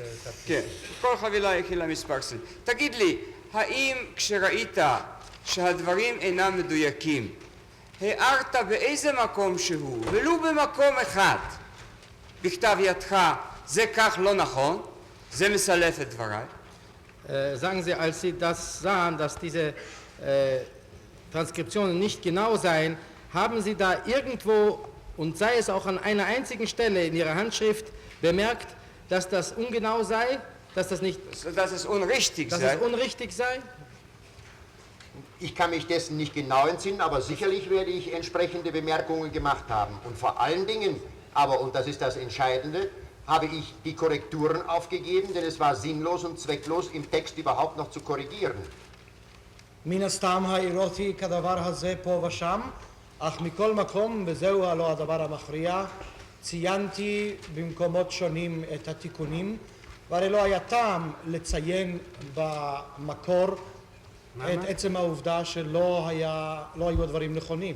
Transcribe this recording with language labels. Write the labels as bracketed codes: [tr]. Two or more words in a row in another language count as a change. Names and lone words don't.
[he] כן, כל חבילה הכילה מספר סל. תגיד לי, האם כשראית שהדברים אינם מדויקים, הערת באיזה מקום שהוא, ולו במקום אחד, בכתב ידך, זה כך לא נכון, זה מסלף את דבריי? [de] Sagen Sie, als Sie das sahen, dass diese Transkriptionen nicht genau seien, haben Sie da irgendwo, und sei es auch an einer einzigen Stelle in Ihrer Handschrift, bemerkt, dass das ungenau sei, dass das nicht, dass es unrichtig dass sei? es unrichtig sei? Ich kann mich dessen nicht genau entsinnen, aber sicherlich werde ich entsprechende Bemerkungen gemacht haben. Und vor allen Dingen, aber, und das ist das Entscheidende, habe ich die Korrekturen aufgegeben, denn es war sinnlos und zwecklos, im Text überhaupt noch zu korrigieren. [he] מן הסתם העירותי כדבר הזה פה ושם, אך מכל מקום, וזהו הלא הדבר המכריע, ציינתי במקומות שונים את התיקונים, והרי לא היה טעם לציין במקור את עצם העובדה שלא היו הדברים נכונים.